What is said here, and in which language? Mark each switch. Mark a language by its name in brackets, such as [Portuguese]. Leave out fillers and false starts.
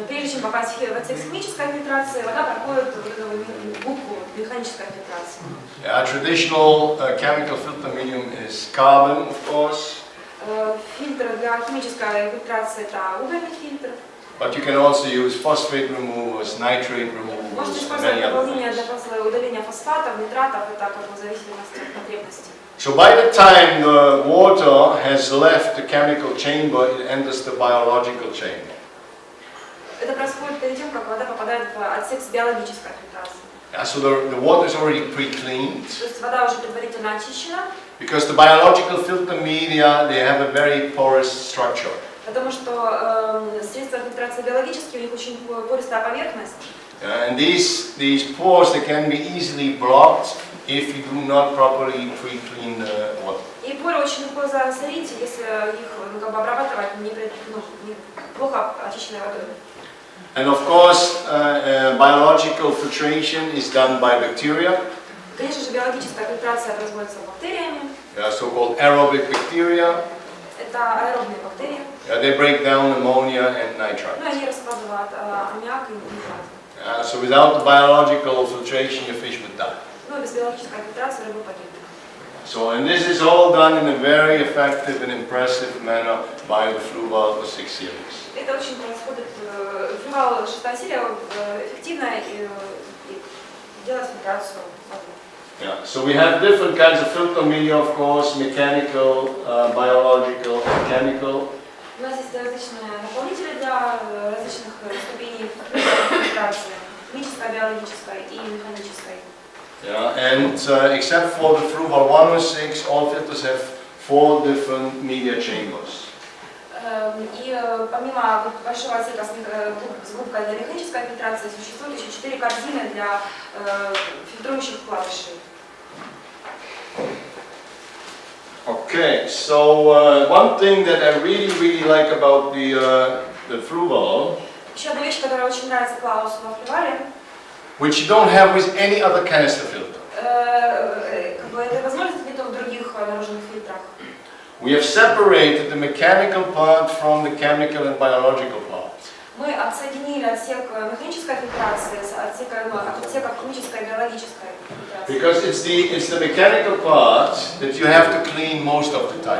[Russian] чем попасть в отсек с химической фильтрации, вода проходит вот эту губку механической фильтрации. [English] Traditional chemical filter medium is carbon, of course. [Russian] Фильтр для химической фильтрации это угольный фильтр. [English] But you can also use phosphate removers, nitrate removers, and [Russian] использовать [English] many other [Russian] дополнение [English] things. [Russian] для удаления фосфатов, нитратов, это как бы в зависимости от потребностей. [English] So by the time the water has left the chemical chamber, it enters the biological chamber. [Russian] Это происходит перед тем, как вода попадает в отсек с биологической фильтрацией. [English] So the water is already pre-cleaned. [Russian] То есть вода уже предварительно очищена, [English] Because the biological filter media, they have a very porous structure. [Russian] потому что средства фильтрации биологические, у них очень пористая поверхность. [English] And these pores, they can be easily blocked if you do not properly pre-clean the water. [Russian] И поры очень легко засорить, если их как бы обрабатывать не плохо очищенной водой. [English] And of course, biological filtration is done by bacteria, [Russian] Конечно же, биологическая фильтрация производится бактериями. [English] so-called aerobic bacteria. [Russian] Это аэробные бактерии. [English] They break down ammonia and nitrite. [Russian] Ну, они раскладывают аммиак и нитрат. [English] So without the biological filtration, your fish would die. [Russian] Ну, и без биологической фильтрации рыба погибнет. [English] So, and this is all done in a very effective and impressive manner by the Fluval 6 series. [Russian] Это очень происходит, флювал 6 серия эффективно и делает фильтрацию воды. [English] Yeah. So we have different kinds of filter media, of course, mechanical, biological, and chemical. [Russian] У нас есть различные наполнители для различных ступеней фильтрации, химической, биологической и механической. [English] Yeah. And except for the Fluval 106, all filters have 4 different media chambers. [Russian] И помимо большого отсека с губкой для механической фильтрации существует еще 4 корзины для фильтрующих вкладышей. [English] Okay, so one thing that I really like about the Fluval, [Russian] Еще одна вещь, которая очень нравится Клаусу во флювале, [English] which you don't have with any other canister filter. [Russian] как бы этой возможности нет в других наружных фильтрах. [English] We have separated the mechanical part from the chemical and biological part. [Russian] Мы отсоединили отсек механической фильтрации от отсека химической и биологической фильтрации. [English] Because it's the mechanical part that you have to clean most of the time.